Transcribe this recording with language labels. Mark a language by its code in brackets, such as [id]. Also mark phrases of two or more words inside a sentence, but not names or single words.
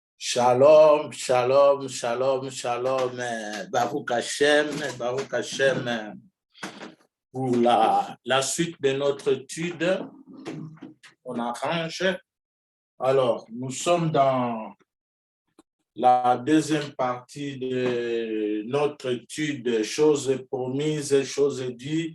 [he] שלום, שלום, שלום, שלום. ברוך השם, ברוך השם. [fr] Pour la suite de notre étude, on arrange. Alors, nous sommes dans la deuxième partie de notre étude, choses promises, choses dites.